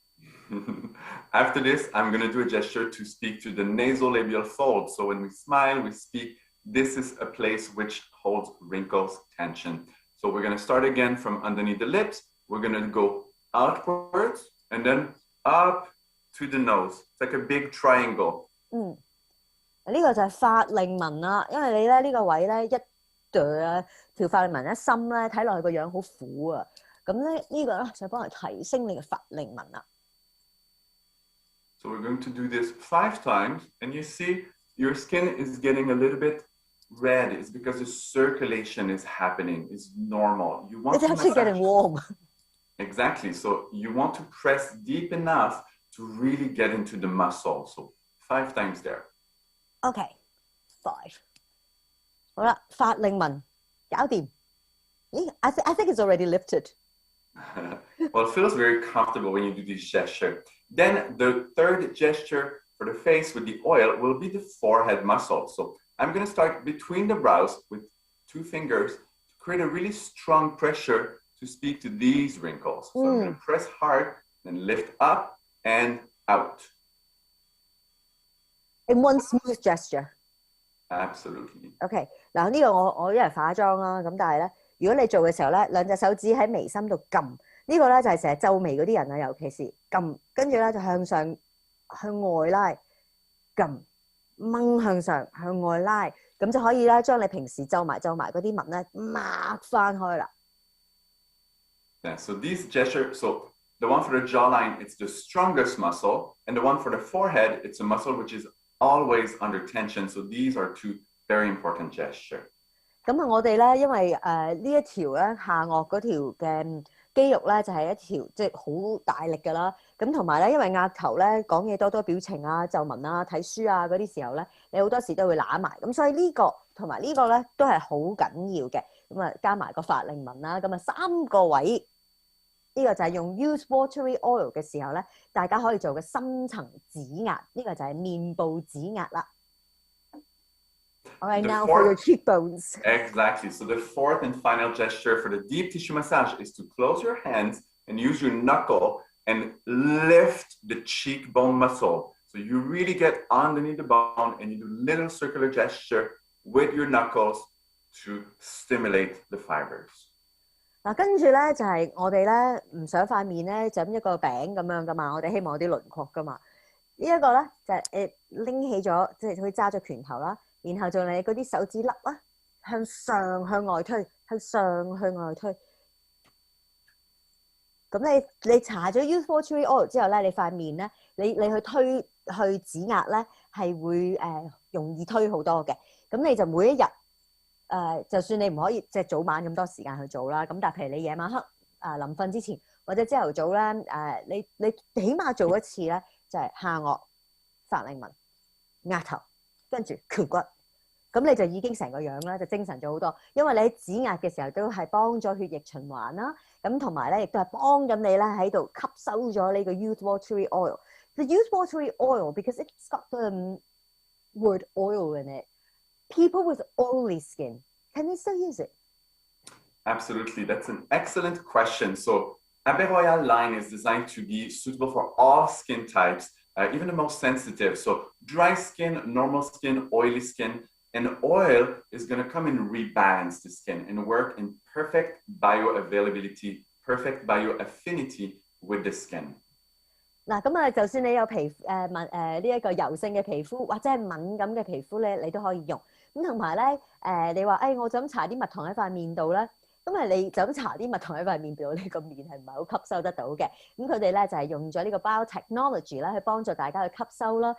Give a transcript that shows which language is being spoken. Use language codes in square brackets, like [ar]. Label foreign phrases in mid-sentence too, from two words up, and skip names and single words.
[en] After this, I'm going to do a gesture to speak to the nasolabial fold. So when we smile, we speak, this is a place which holds wrinkles, tension. So we're going to start again from underneath the lips. We're going to go outwards and then up to the nose. It's like a big triangle. [yue] 呢個就係法令紋啦，因為你咧呢個位咧一對啊條法令紋一深咧，睇落去個樣好苦啊。咁咧呢個咧就幫你提升你嘅法令紋啦。 [en] So we're going to do this 5 times, and you see your skin is getting a little bit red. It's because the circulation is happening. It's normal. You want it's actually getting warm. Exactly. So you want to press deep enough to really get into the muscle. So 5 times there. Okay, 5. [yue] 好啦，法令紋搞掂。 [en] I think it's already lifted. Well, it feels very comfortable when you do this gesture. Then the third gesture for the face with the oil will be the forehead muscle. So I'm going to start between the brows with 2 fingers to create a really strong pressure to speak to these wrinkles. So I'm going to press hard and lift up and out. In one smooth gesture. Absolutely. Okay. [yue] 嗱呢個我一係化妝啦，咁但係咧，如果你做嘅時候咧，2隻手指喺眉心度撳，呢個咧就係成日皺眉嗰啲人啊，尤其是撳，跟住咧就向上向外拉，撳掹向上向外拉，咁就可以咧將你平時皺埋嗰啲紋咧擘翻開啦。 [en] Yeah, so these gestures, so the one for the jawline, it's the strongest muscle, and the one for the forehead, it's a muscle which is always under tension. So these are 2 very important gestures. [yue] 咁啊，我哋咧，因為呢一條咧下顎嗰條嘅肌肉咧，就係一條即係好大力㗎啦。咁同埋咧，因為額頭咧講嘢多表情啊、皺紋啊、睇書啊嗰啲時候咧，你好多時都會揦埋。咁所以呢個同埋呢個咧都係好緊要嘅。咁啊，加埋個法令紋啦，咁啊3個位。呢個就係用 use watery oil 嘅時候咧，大家可以做嘅深層指壓，呢個就係面部指壓啦。 [en] All right, now for your cheekbones. Exactly. So the 4th and final gesture for the deep tissue massage is to close your hands and use your knuckle and lift the cheekbone muscle. So you really get underneath the bone and you do little circular gesture with your knuckles to stimulate the fibers. [yue] 嗱，跟住咧就係我哋咧唔想塊面咧就咁一個餅咁樣噶嘛，我哋希望有啲輪廓噶嘛。呢一個咧就係拎起咗，即係可以揸咗拳頭啦，然後做你嗰啲手指粒啦，向上向外推，向上向外推。咁你搽咗 use watery oil 之後咧，你塊面咧，你去推去指壓咧， 係會容易推好多嘅。咁你就每一日就算你唔可以即係早晚咁多時間去做啦，咁但係譬如你夜晚黑臨瞓之前或者朝頭早咧你起碼做一次咧，就係下顎、法令紋、額頭，跟住顴骨。咁你就已經成個樣啦，就精神咗好多。因為你喺指壓嘅時候都係幫咗血液循環啦，咁同埋咧亦都係幫緊你咧喺度吸收咗呢個 youth watery oil。 [en] The youth watery oil because it's got the word oil in it. People with oily skin, can they still use it? Absolutely, that's an excellent question. So Abbé Royal line is designed to be suitable for all skin types, even the most sensitive. So dry skin, normal skin, oily skin. And oil is going to come and rebalance the skin and work in perfect bioavailability, perfect bioaffinity with the skin. [yue] 嗱，咁就算你有呢一個油性嘅皮膚或者係敏感嘅皮膚咧，你都可以用。咁同埋咧你話我就咁搽啲蜜糖喺塊面度咧。咁你就咁搽啲蜜糖喺塊面度，你個面係唔係好吸收得到嘅？咁佢哋咧就係用咗呢個 biotechnology 咧去幫助大家去吸收啦。